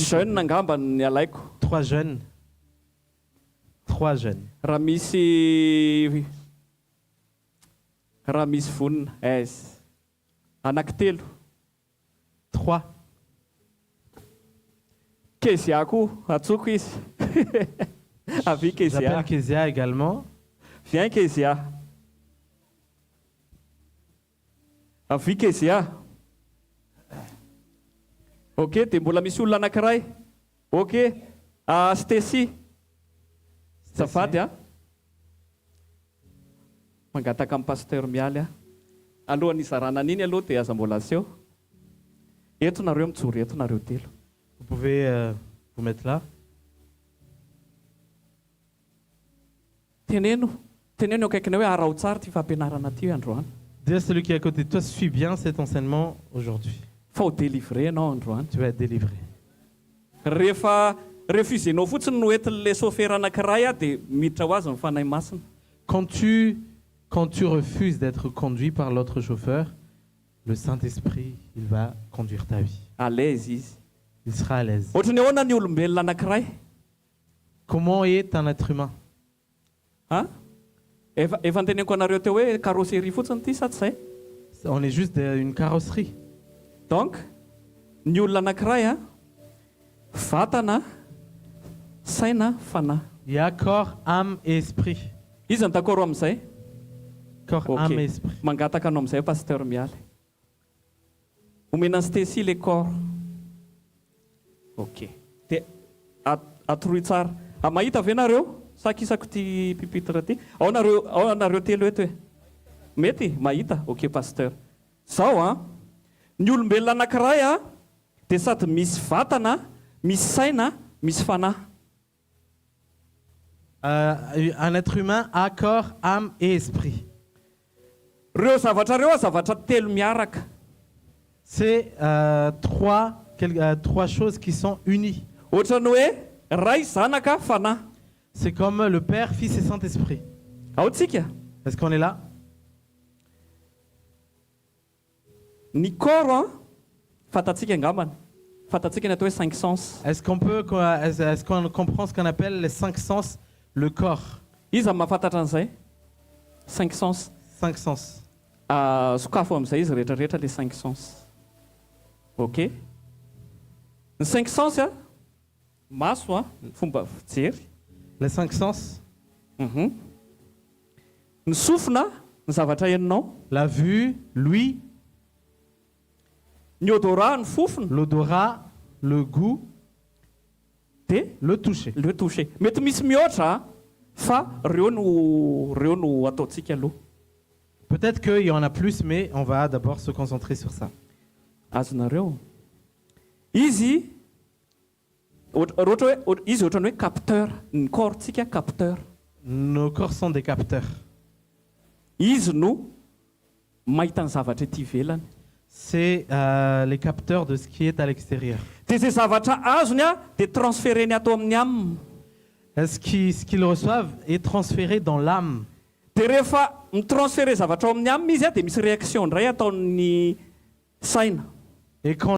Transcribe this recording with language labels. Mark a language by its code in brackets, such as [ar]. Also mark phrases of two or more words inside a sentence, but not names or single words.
[mg] Jeune angamba ny alaiko. [fr] 3 jeunes. 3 jeunes. [mg] Raha misy vonina aiza. Anankitelo. 3. Kezia koa atsoko izy. Avy Kezia. [fr] J'appelle Kezia également. Viens Kezia. Avy Kezia. [mg] Ok, dia mbola misy olona anankiray. Ok. Stacy. Zafady a. Mangataka amin'ny pasteur mialy a. Alohan'ny izarana an'iny aloha dia aza mbola aseho. Eto nareo mijory eto nareo telo. [fr] Vous pouvez vous mettre là. [mg] Teneno eo akaikina hoe arao tsara ty fampianarana ty androany. [fr] Dis à celui qui est à côté de toi, suis bien cet enseignement aujourd'hui. [mg] Fa ho délivré ianao androany. [fr] Tu vas être délivré. [mg] Rehefa refusenao fotsiny no entin'le chauffeur anankiray a dia miditra ho azy ny fanahy masina. [fr] Quand tu refuses d'être conduit par l'autre chauffeur, le Saint-Esprit, il va conduire ta vie. À l'aise izy. Il sera à l'aise. [mg] Ohatrany ahoana ny olombelona anankiray? [fr] Comment est un être humain? [mg] Efa nteneniko anareo teo hoe carrosserie fotsiny ty sa tsy zay? [fr] On est juste une carrosserie. Donc, [mg] ny olona anankiray a vatana, saina, fanahy. [fr] Il y a corps, âme et esprit. [mg] Izy ny d'accord amin'izay? [fr] Corps, âme et esprit. [mg] Mangataka anao amin'izay pasteur mialy. Omena Stacy [fr] le corps. [mg] Ok. Dia atoroy tsara. Mahita ve nareo? Sakisako ty pupitre ty. Ao nareo telo eto e. Mety mahita? Ok pasteur. Zao a, ny olombelona anankiray a dia sady misy vatana, misy saina, misy fanahy. [fr] Un être humain a corps, âme et esprit. [mg] Reo zavatra reo a zavatra telo miaraka. [fr] C'est trois choses qui sont unies. [mg] Ohatrany hoe ray, zanaka, fanahy. [fr] C'est comme le Père, Fils et Saint-Esprit. [mg] Ao tsika. [fr] Est-ce qu'on est là? [mg] Ny corps a fatatsika angambany. Fatatsika ny atao hoe 5 sens. [fr] Est-ce qu'on comprend ce qu'on appelle les 5 sens? Le corps. [mg] Iza mahafantatra an'izay? [fr] 5 sens. 5 sens. [mg] Sokafo amin'izay izy rehetrarehetra [fr] le 5 sens. [mg] Ok. Ny 5 sens a maso a fomba fijery. [fr] Les 5 sens. [mg] Ny sofina ny zavatra heninao. [fr] La vue, l'ouïe. [mg] Ny odorat ny fofona. [fr] L'odorat, le goût. [mg] dia [fr] le toucher. le toucher. [mg] Mety misy mihoatra fa reo no ataontsika aloha. [fr] Peut-être qu'il y en a plus, mais on va d'abord se concentrer sur ça. [mg] Azonareo izy izy ohatrany hoe capteur, ny corpsika capteur. [fr] Nos corps sont des capteurs. [mg] Izy no mahita ny zavatra ety ivelany. [fr] C'est les capteurs de ce qui est à l'extérieur. [mg] Dia zay zavatra azony a dia transféreny atao amin'ny aminy. [fr] Ce qu'ils reçoivent est transféré dans l'âme. [mg] Dia rehefa mitransféré zavatra ao amin'ny aminy izy a dia misy réaction indray ataon'ny saina. [fr] Et quand